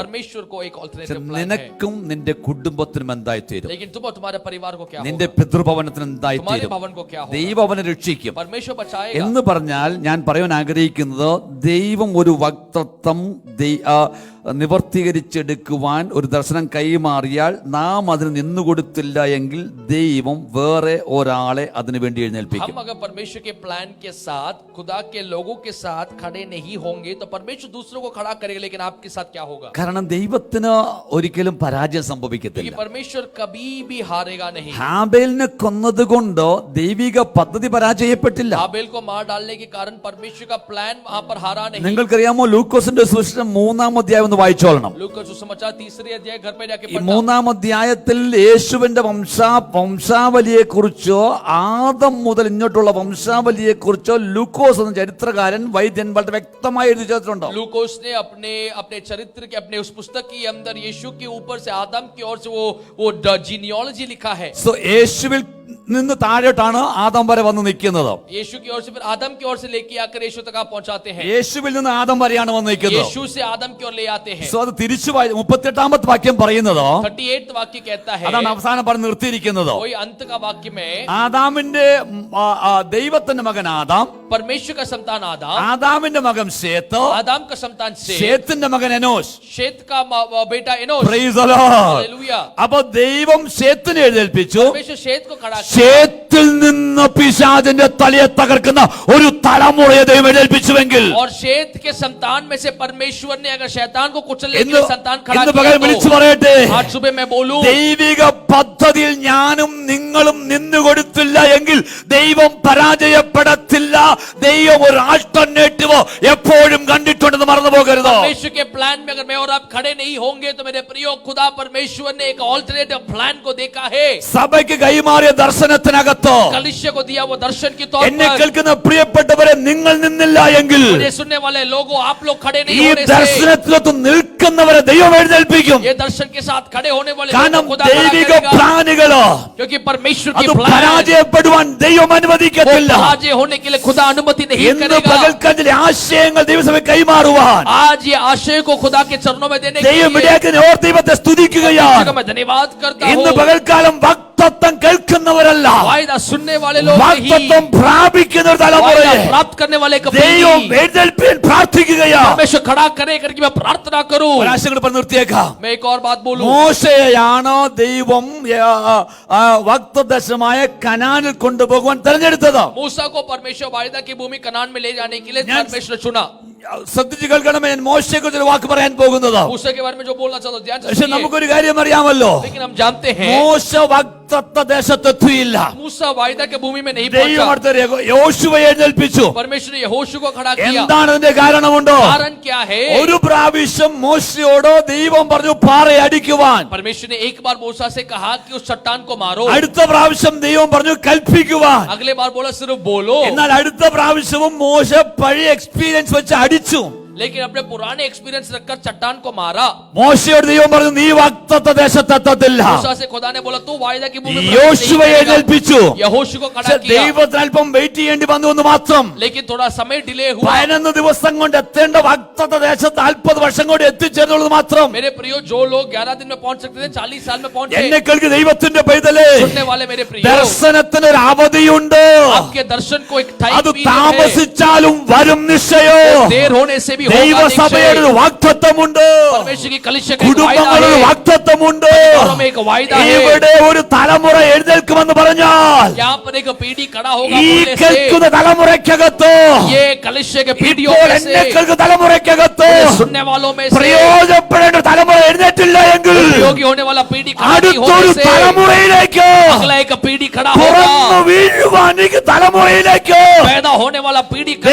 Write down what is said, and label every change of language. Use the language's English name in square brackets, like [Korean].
[Hindi] परमेश्वर को एक ऑल्टरनेटिव प्लान है। [Malayalam] നിനക്കും നിന്റെ കുടുംബത്തിനും എന്തായി തീരും, [Hindi] लेकिन तुम और तुम्हारे परिवार को क्या [Malayalam] നിന്റെ [Hindi] होगा, [Malayalam] പിതൃഭവനത്തിന് എന്തായി [Hindi] तुम्हारे [Malayalam] തീരും, [Hindi] भवन को क्या होगा, [Malayalam] ദൈവം അവനെ രക്ഷിക്കും [Hindi] परमेश्वर बचाएगा। [Malayalam] എന്ന് പറഞ്ഞാൽ ഞാൻ പറയാൻ ആഗ്രഹിക്കുന്നത് ദൈവം ഒരു വാഗ്ദത്തം നിവർത്തീകരിച്ചെടുക്കുവാൻ ഒരു ദർശനം കൈമാറിയാൽ നാം അതിന് നിന്നുകൊടുത്തില്ല എങ്കിൽ ദൈവം വേറെ ഒരാളെ അതിനു വേണ്ടി എഴുന്നേൽപ്പിക്കും. [Hindi] हम अगर परमेश्वर के प्लान के साथ, खुदा के लोगों के साथ खड़े नहीं होंगे तो परमेश्वर दूसरों को खड़ा करेगा। लेकिन आपके साथ क्या होगा? [Malayalam] കാരണം ദൈവത്തിന് ഒരിക്കലും പരാജയം സംഭവിക്കത്തില്ല. [Hindi] क्योंकि परमेश्वर कभी भी हारेगा नहीं। [Malayalam] ഹാബേലിനെ കൊന്നതുകൊണ്ട് ദൈവിക പദ്ധതി പരാജയപ്പെട്ടില്ല. [Hindi] हाबेल को मार डालने के कारण परमेश्वर का प्लान वहां पर हारा नहीं। [Malayalam] നിങ്ങൾക്കറിയാമോ, ലൂക്കോസിന്റെ സുവിശേഷം 3-ാം അധ്യായം ഒന്ന് വായിച്ചോളണം. [Hindi] लूका सुसमाचार 3 अध्याय घर पे जाके [Malayalam] ഈ 3-ാം അധ്യായത്തിൽ യേശുവിന്റെ വംശാവലിയെ കുറിച്ചോ ആദം മുതൽ ഇങ്ങോട്ടുള്ള വംശാവലിയെ കുറിച്ചോ ലൂക്കോസ് എന്ന ചരിത്രകാരൻ വൈദ്യൻ വളരെ വ്യക്തമായി എഴുതി ചേർത്തിട്ടുണ്ടോ? [Hindi] लूकोस ने अपने चरित्र के, अपने उस पुस्तक के अंदर यीशु के ऊपर से, आदम की ओर से वो जीनियोलॉजी लिखा है। [Malayalam] സോ യേശുവിൽ നിന്ന് താഴോട്ടാണ് ആദം വരെ വന്ന് നിൽക്കുന്നത്. [Hindi] यीशु की ओर से फिर आदम की ओर से लेके आकर यीशु तक आप पहुंचाते हैं। [Malayalam] യേശുവിൽ നിന്ന് ആദം വരെയാണ് വന്ന് നിൽക്കുന്നത്. [Hindi] यीशु से आदम की ओर ले आते हैं। [Malayalam] സോ അത് തിരിച്ചു 38-ാമത്തെ വാക്യം പറയുന്നത് [Hindi] 38 वाक्य कहता है, [Malayalam] അതാണ് അവസാനം പറഞ്ഞ് നിർത്തിയിരിക്കുന്നത്. [Hindi] वही अंत का वाक्य में [Malayalam] ആദാമിന്റെ ദൈവത്തിന്റെ മകൻ ആദാം, [Hindi] परमेश्वर का संतान आदम, [Malayalam] ആദാമിന്റെ മകൻ ശേത്ത്, [Hindi] आदम का संतान शेत, [Malayalam] ശേത്തിന്റെ മകൻ എനോശ്. [Hindi] शेत का बेटा Enosh. [English] Praise the Lord. [Hindi] Hallelujah. [Malayalam] അപ്പൊ ദൈവം ശേത്തിനെ എഴുന്നേൽപ്പിച്ചു. [Hindi] परमेश्वर शेत को खड़ा किया। [Malayalam] ശേത്തിൽ നിന്ന് പിശാചിന്റെ തലയെ തകർക്കുന്ന ഒരു തലമുറയെ ദൈവം എഴുന്നേൽപ്പിച്ചുവെങ്കിൽ [Hindi] और शेत के संतान में से परमेश्वर ने अगर शैतान को कुचलने के [Malayalam] ഇന്ന് [Hindi] लिए संतान खड़ा [Malayalam] ഇന്ന് പകൽ വിളിച്ചു [Hindi] किया [Malayalam] പറയട്ടെ, [Hindi] तो आज सुबह मैं बोलूं, [Malayalam] ദൈവിക പദ്ധതിയിൽ ഞാനും നിങ്ങളും നിന്നുകൊടുത്തില്ല എങ്കിൽ ദൈവം പരാജയപ്പെടത്തില്ല. ദൈവം ഒരു ആൾട്ടർനേറ്റീവ് എപ്പോഴും കണ്ടിട്ടുണ്ടെന്ന് മറന്നു പോകരുത്. [Hindi] परमेश्वर के प्लान में अगर मैं और आप खड़े नहीं होंगे तो मेरे प्रियो, खुदा परमेश्वर ने एक ऑल्टरनेटिव प्लान को देखा है. [Malayalam] സഭയ്ക്ക് കൈമാറിയ ദർശനത്തിനകത്ത് [Hindi] कलीसिया को दिया वो दर्शन की तौर [Malayalam] എന്നെ [Hindi] पर [Malayalam] കേൾക്കുന്ന പ്രിയപ്പെട്ടവരെ, നിങ്ങൾ നിന്നില്ല എങ്കിൽ [Hindi] मुझे सुनने वाले लोगों, आप लोग खड़े नहीं [Malayalam] ഈ [Hindi] होने से, [Malayalam] ദർശനത്തിലൊത്ത് നിൽക്കുന്നവരെ ദൈവം എഴുന്നേൽപ്പിക്കും. [Hindi] ये दर्शन के साथ खड़े होने वाले [Malayalam] കാരണം [Hindi] लोगों को खुदा खड़ा [Malayalam] ദൈവിക [Hindi] करेगा. [Malayalam] പ്ലാനുകള് [Hindi] क्योंकि परमेश्वर की [Malayalam] അത് [Hindi] प्लान [Malayalam] പരാജയപ്പെടുവാൻ ദൈവം അനുവദിക്കത്തില്ല. [Hindi] पराजय होने के लिए खुदा अनुमति नहीं [Malayalam] ഇന്ന് [Hindi] करेगा. [Malayalam] പകൽക്കാലത്തിലെ ആശയങ്ങൾ ദൈവസഭ കൈമാറുവാൻ [Hindi] आज ये आशय को खुदा के चरणों में देने के [Malayalam] ദൈവം [Hindi] लिए [Malayalam] ഇടയാക്കിയ ഓർ ദൈവത്തെ സ്തുതിക്കുകയാണ്. [Hindi] मैं धन्यवाद करता [Malayalam] ഇന്ന് [Hindi] हूँ. [Malayalam] പകൽക്കാലം വാഗ്ദത്തം കേൾക്കുന്നവരല്ല, [Hindi] वायदा सुनने वाले लोग नहीं, [Malayalam] വാഗ്ദത്തം പ്രാപിക്കുന്ന ഒരു [Hindi] वायदा [Malayalam] തലമുറയെ [Hindi] प्राप्त करने वाले एक [Malayalam] ദൈവം [Hindi] पीढ़ी. [Malayalam] എഴുന്നേൽപ്പിക്കാൻ പ്രാർത്ഥിക്കുകയാണ്. [Hindi] परमेश्वर खड़ा करे करके मैं प्रार्थना करूं. [Malayalam] ഒരാശയങ്ങൾ പറഞ്ഞു നിർത്തിയേക്കാം. [Hindi] मैं एक और बात बोलूं. [Malayalam] മോശയെയാണ് ദൈവം വാഗ്ദത്തമായ കനാനിൽ കൊണ്ടുപോകുവാൻ തെരഞ്ഞെടുത്തത്. [Hindi] मूसा को परमेश्वर वायदा की भूमि कनान में ले जाने के लिए परमेश्वर ने चुना. [Malayalam] ശ്രദ്ധിച്ചു കേൾക്കണമേ, ഞാൻ മോശയെ കുറിച്ച് ഒരു വാക്ക് പറയാൻ പോകുന്നത്. [Hindi] मूसा के बारे में जो बोलना चाहता हूं ध्यान से [Malayalam] പക്ഷെ [Hindi] सुनिए. [Malayalam] നമുക്കൊരു കാര്യം അറിയാമല്ലോ, [Hindi] लेकिन हम जानते हैं [Malayalam] മോശ വാഗ്ദത്ത ദേശത്തെത്തിയില്ല. [Hindi] मूसा वायदा के भूमि में नहीं [Malayalam] ദൈവം [Hindi] पहुंचा. [Malayalam] അടുത്ത യോശുവയെ എഴുന്നേൽപ്പിച്ചു. [Hindi] परमेश्वर ने यहोशू को खड़ा किया. [Malayalam] എന്താണ് അതിന്റെ കാരണമുണ്ടോ? [Hindi] कारण क्या है? [Malayalam] ഒരു പ്രാവശ്യം മോശയോട് ദൈവം പറഞ്ഞു പാറയെ അടിക്കുവാൻ. [Hindi] परमेश्वर ने एक बार मूसा से कहा कि उस चट्टान को मारो. [Malayalam] അടുത്ത പ്രാവശ്യം ദൈവം പറഞ്ഞു കൽപ്പിക്കുവാൻ. [Hindi] अगले बार बोला सिर्फ बोलो. [Malayalam] എന്നാൽ അടുത്ത പ്രാവശ്യവും മോശ പഴയ എക്സ്പീരിയൻസ് വെച്ച് അടിച്ചു. [Hindi] लेकिन अपने पुराने एक्सपीरियंस रखकर चट्टान को मारा. [Malayalam] മോശയോട് ദൈവം പറഞ്ഞു നീ വാഗ്ദത്ത ദേശത്തെത്തത്തില്ല. [Hindi] मूसा से खुदा ने बोला तू वायदा की भूमि में [Malayalam] യോശുവയെ [Hindi] नहीं [Malayalam] എഴുന്നേൽപ്പിച്ചു. [Hindi] करेगा. यहोशू को खड़ा किया. [Malayalam] ദൈവത്തിന് അല്പം വെയിറ്റ് ചെയ്യേണ്ടി വന്നു എന്ന് മാത്രം. [Hindi] लेकिन थोड़ा समय डिले हुआ. [Malayalam] 11 ദിവസം കൊണ്ട് എത്തേണ്ട വാഗ്ദത്ത ദേശത്ത് 40 വർഷം കൊണ്ട് എത്തിച്ചേർന്നുള്ളത് മാത്രം. [Hindi] मेरे प्रियो, जो लोग 11 दिन में पहुंच सकते थे 40 साल में पहुंचे. [Malayalam] എന്നെ കേൾക്കുന്ന ദൈവത്തിന്റെ പൈതലേ, [Hindi] सुनने वाले मेरे प्रियो, [Malayalam] ദർശനത്തിന് ഒരു അവധിയുണ്ട്. [Hindi] आपके दर्शन को एक टाइम [Malayalam] അത് [Hindi] पीरियड है. [Malayalam] താമസിച്ചാലും വരും നിശ്ചയോ. [Hindi] देर होने से भी होगा [Malayalam] ദൈവസഭയുടെ [Hindi] निश्चय. [Malayalam] ഒരു വാഗ്ദത്തമുണ്ട്. [Hindi] परमेश्वर की कलीसिया का एक वायदा [Malayalam] കുടുംബങ്ങളുടെ ഒരു [Hindi] है. [Malayalam] വാഗ്ദത്തമുണ്ട്. [Hindi] घरों में एक वायदा है. [Malayalam] ഇവിടെ ഒരു തലമുറ എഴുന്നേൽക്കുമെന്ന് പറഞ്ഞാൽ [Hindi] यहाँ पर एक पीढ़ी खड़ा होगा [Malayalam] ഈ [Hindi] बोलने से, [Malayalam] കേൾക്കുന്ന തലമുറയ്ക്കകത്ത്, [Hindi] ये कलीसिया के पीढ़ियों [Malayalam] ഇപ്പോൾ [Hindi] में [Malayalam] എന്നെ [Hindi] से, [Malayalam] കേൾക്കുന്ന തലമുറയ്ക്കകത്ത് [Hindi] सुनने वालों में से [Malayalam] പ്രയോജനപ്പെടേണ്ട തലമുറ എഴുന്നേറ്റില്ല എങ്കിൽ [Hindi] उपयोगी होने वाला पीढ़ी खड़ा नहीं [Malayalam] അടുത്തൊരു [Hindi] होने से [Malayalam] തലമുറയിലേക്ക് [Hindi] अगला एक पीढ़ी खड़ा [Malayalam] തുറന്നു [Hindi] होगा. [Malayalam] വീഴുവാൻ ഈ തലമുറയിലേക്ക് [Hindi] पैदा होने वाला पीढ़ी खड़ा